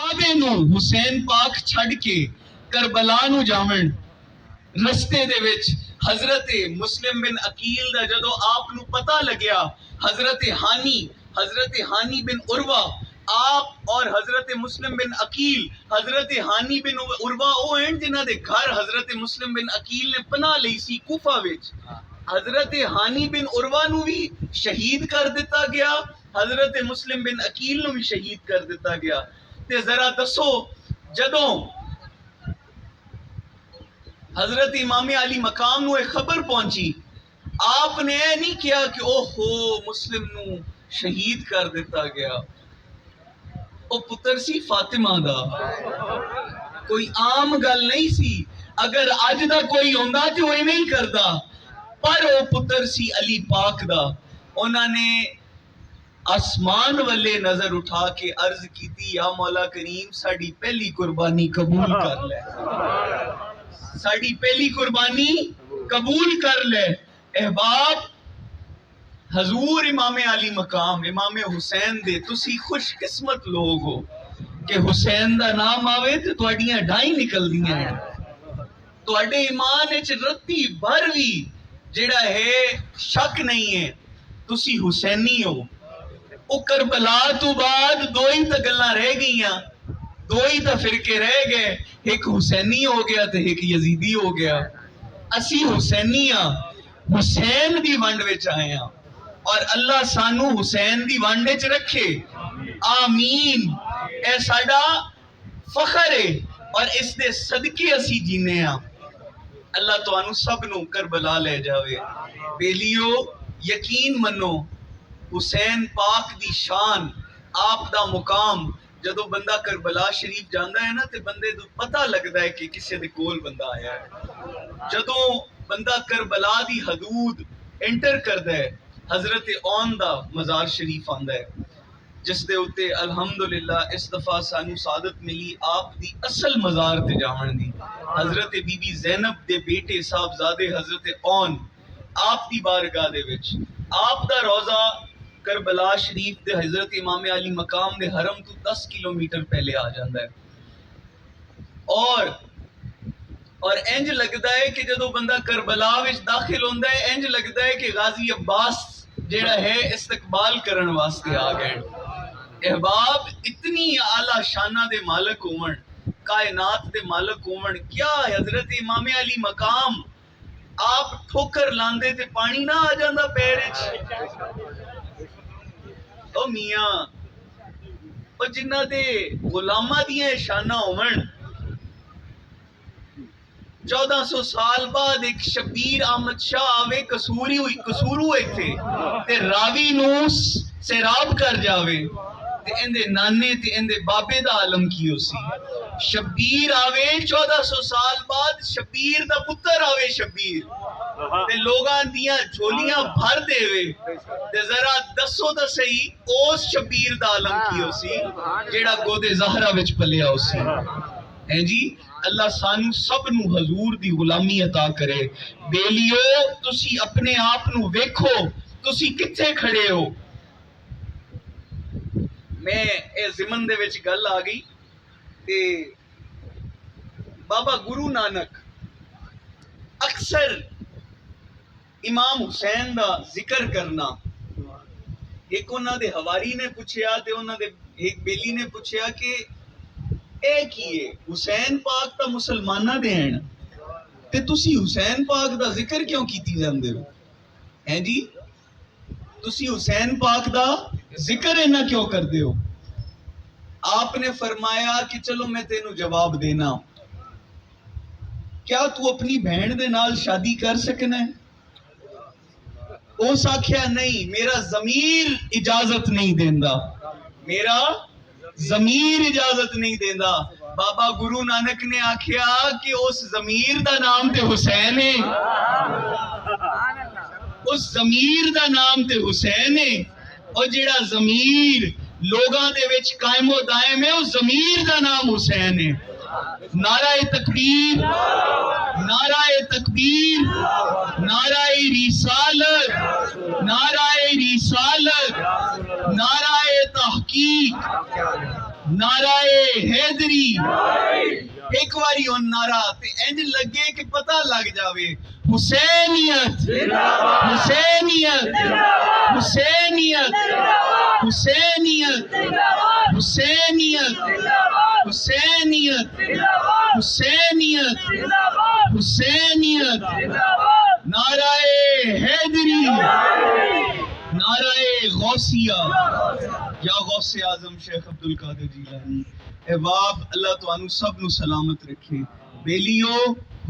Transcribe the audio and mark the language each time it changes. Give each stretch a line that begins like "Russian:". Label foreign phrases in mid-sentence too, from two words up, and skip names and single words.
Punjabi: کعبے نو حسین پاک چھڑ کے کربلا نو جاون رستے دے وچ حضرت مسلم بن عقیل دا جدو آپ نو پتہ لگیا حضرت ہانی بن عروہ آپ اور حضرت مسلم بن عقیل حضرت ہانی بن عروہ او ہیں جنہاں دے گھر حضرت مسلم بن عقیل نے پناہ لئی سی کوفہ وچ حضرت ہانی بن عروہ نو بھی شہید کر دیتا گیا حضرت مسلم بن عقیل نو بھی شہید کر دیتا گیا تے ذرا دسو جدوں حضرت امام علی مقام نو ایک خبر پہنچی آپ نے اے نہیں کیا کہ او ہو مسلم نو شہید کر دیتا گیا او پتر سی فاطمہ دا کوئی عام گل نہیں سی اگر اج دا کوئی ہوندا تے وہ نہیں کردا پر او پتر سی علی پاک دا انہاں نے آسمان والے نظر اٹھا کے عرض کیتی یا مولا کریم ساڈی پہلی قربانی قبول کر لے ساڈی پہلی قربانی قبول کر لے احباب حضور امام علی مقام امام حسین دے تسی خوش قسمت لوگ ہو کہ حسین دا نام آوے تے تواڈیاں ڈائیں نکل دیاں ہیں تواڈے ایمان وچ رتی بھر وی جڑا ہے شک نہیں ہے تسی حسینی ہو او کربلا تو بعد دو ہی تا گلاں رہ گئیاں دو ہی تا فرقے رہ گئے ایک حسینی ہو گیا تے ایک یزیدی ہو گیا اسی حسینی ہاں حسین دی ونڈ وچ آئے ہاں اور اللہ سانو حسین دی ونڈ وچ رکھے آمین اے ساڈا فخر ہے اور اس دے صدقے اسی جینے ہاں اللہ تانوں سب نو کربلا لے جاوے بیلیو یقین منو حسین پاک دی شان آپ دا مقام جدو بندہ کربلا شریف جاندا ہے نا تے بندے تو پتہ لگدا ہے کہ کسے دے کول بندہ آیا ہے جدو بندہ کربلا دی حدود انٹر کردا ہے حضرت اون دا مزار شریف آندا ہے جس دے اتے الحمدللہ اس دفعہ سانو سعادت ملی آپ دی اصل مزار تے جاون دی حضرت بی بی زینب دے بیٹے صاحبزادے حضرت اون آپ دی بارگاہ دے وچ آپ دا روضہ کربلا شریف دے حضرت امام علی مقام دے حرم تو 10 کلومیٹر پہلے آ جاندا ہے اور انج لگدا ہے کہ جدو بندہ کربلا وچ داخل ہوندا ہے انج لگدا ہے کہ غازی عباس جیڑا ہے استقبال کرن واسطے آ گئے احباب اتنی اعلیٰ شانہ دے مالک ہون کائنات دے مالک ہون کیا حضرت امام علی مقام آپ ٹھوکر لاندے تے پانی نہ آ جاندا پیر وچ او میاں او جنہ دے غلاماں دیاں شانہ ہون 1400 سال بعد ایک شبیر احمد شاہ آوے قصورو ایتھے تے راوی نو سیراب کر جاوے تے اندے نانے تے اندے بابے دا عالم کیو سی شبیر آوے 1400 سال بعد شبیر دا پتر آوے شبیر تے لوگاں دیاں جھولیاں بھر دے وے تے ذرا دسو دا صحیح اس شبیر دا عالم کیو سی جیڑا گودے زہرہ وچ پلیا ہو سی ہیں جی اللہ سانو سب نو حضور دی غلامی عطا کرے بیلیو تسی اپنے آپ نو ویکھو تسی کتھے کھڑے ہو میں اے زمن دے وچ گل آ گئی تے بابا گرو نانک اکثر امام حسین دا ذکر کرنا ایک انہاں دے حواری نے پوچھیا تے انہاں دے ایک بیلی نے پوچھیا کہ اے کیے حسین پاک تا مسلمانہ دے ہیں تے تسی حسین پاک دا ذکر کیوں کیتی جاندے ہو ہیں جی تسی حسین پاک دا ذکر اینا کیوں کر دے ہو آپ نے فرمایا کہ چلو میں تینوں جواب دینا کیا تو اپنی بہن دے نال شادی کر سکنا ہے او ساکھیا نہیں میرا ضمیر اجازت نہیں دیندا میرا ضمیر اجازت نہیں دیندا بابا گرو نانک نے آکھیا کہ اس ضمیر دا نام تے حسین ہے اس ضمیر دا نام تے حسین ہے اور جڑا ضمیر لوگاں دے وچ قائم و دائم ہے اس ضمیر دا نام حسین ہے نعرہ تکبیر نعرہ تکبیر نعرہ رسالت نعرہ رسالت نعرہ تحقیق نعرہ حیدری ایک واری ہون نعرہ تے انج لگے کہ پتہ لگ جاوے حسینیت حسینیت حسینیت حسینیت حسینیت حسینیت حسینیت حسینیت نعرہ حیدری نعرہ غوثیہ یا غوث اعظم شیخ عبدالقادر جیلانی۔ اے باپ اللہ تانوں سب نو سلامت رکھے بیلیو۔